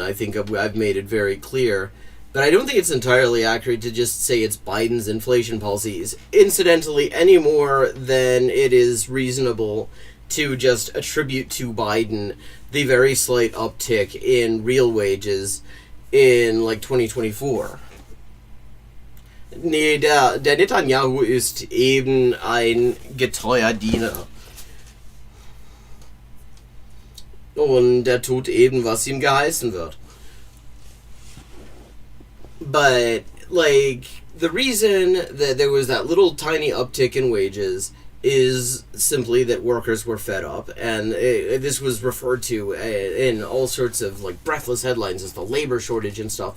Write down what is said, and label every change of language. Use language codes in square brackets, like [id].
[en] I think I've made it very clear. But I don't think it's entirely accurate to just say it's Biden's inflation policies, incidentally, any more than it is reasonable to just attribute to Biden the very slight uptick in real wages in 2024. [de] Nee, der Netanyahu ist eben ein getreuer Diener. Und der tut eben, was ihm geheißen wird. [en] But, like, the reason that there was that little tiny uptick in wages is simply that workers were fed up, and this was referred to in all sorts of, like, breathless headlines as the labor shortage and stuff.